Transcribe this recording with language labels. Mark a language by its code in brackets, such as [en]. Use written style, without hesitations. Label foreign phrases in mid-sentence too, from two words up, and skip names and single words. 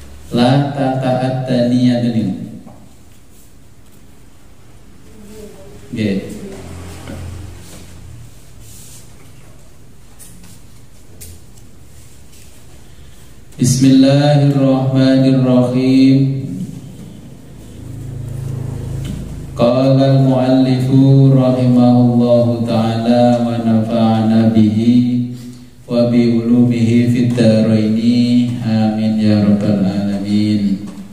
[ar] لا تتعداني ini. Nggih. بسم الله الرحمن الرحيم. قال المؤلف رحمه الله تعالى ونفعنا به وبعلومه في الدارين آمين يا رب العالمين.